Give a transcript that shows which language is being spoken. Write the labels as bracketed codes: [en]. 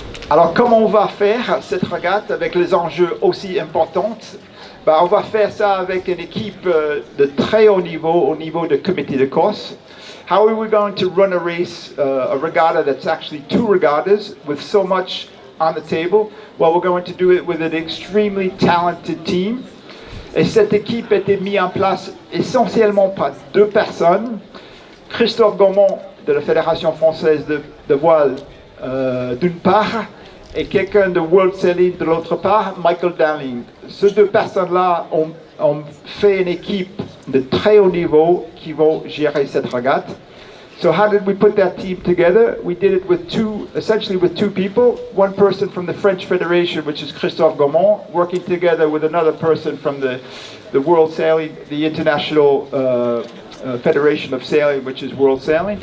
[fr] Alors, comment on va faire cette regate avec les enjeux aussi importants? On va faire ça avec une équipe de très haut niveau, au niveau du comité de course. [en] How are we going to run a race, a regatta that's actually 2 regattas with so much on the table? Well, we're going to do it with an extremely talented team. [fr] Et cette équipe a été mise en place essentiellement par 2 personnes. Christophe Gaumont de la Fédération française de voile d'une part, et quelqu'un de World Sailing de l'autre part, Michael Darling. Ces deux personnes-là ont fait une équipe de très haut niveau qui vont gérer cette régate. [en] So how did we put that team together? We did it with essentially with two people. One person from the French Federation, which is Christophe Gaumont, working together with another person from the World Sailing, the International Federation of Sailing, which is World Sailing.